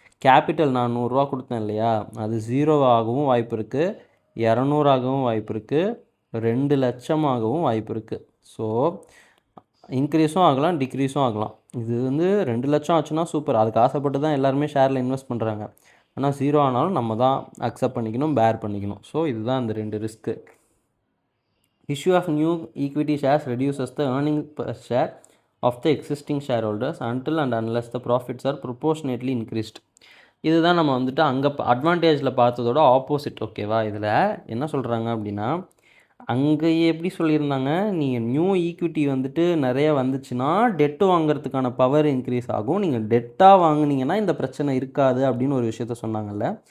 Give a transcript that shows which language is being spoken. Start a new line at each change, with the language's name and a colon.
Tamil: Capital நான் 100 ரூபா கொடுத்தேன் இல்லையா, அது 0 ஆகவும் வாய்ப்பு இருக்குது, 200 ஆகவும் வாய்ப்பு இருக்குது, 2 லட்சம் ஆகவும் வாய்ப்பு இருக்குது. ஸோ இன்க்ரீஸும் ஆகலாம், டிக்ரீஸும் ஆகலாம். இது வந்து 2 லட்சம் ஆச்சுன்னா சூப்பர், அதுக்கு ஆசைப்பட்டு தான் எல்லாருமே ஷேரில் இன்வெஸ்ட் பண்ணுறாங்க. ஆனால் 0 ஆனாலும் நம்ம தான் அக்செப்ட் பண்ணிக்கணும், பேர் பண்ணிக்கணும். ஸோ இதுதான் அந்த 2 risk.
English: Issue of new equity shares reduces the earning per share of the existing shareholders until and unless the profits are proportionately increased.
Tamil: இதுதான் நம்ம வந்துட்டு அங்கே அட்வான்டேஜில் பார்த்ததோட ஆப்போசிட். ஓகேவா, இதில் என்ன சொல்கிறாங்க அப்படின்னா, அங்கே எப்படி சொல்லியிருந்தாங்க, நீங்கள் நியூ ஈக்விட்டி வந்துட்டு நிறைய வந்துச்சுன்னா டெட்டு வாங்குறதுக்கான பவர் இன்க்ரீஸ் ஆகும், நீங்கள் டெட்டாக வாங்குனீங்கன்னா இந்த பிரச்சனை இருக்காது அப்படின்னு ஒரு விஷயத்த சொன்னாங்கல்ல.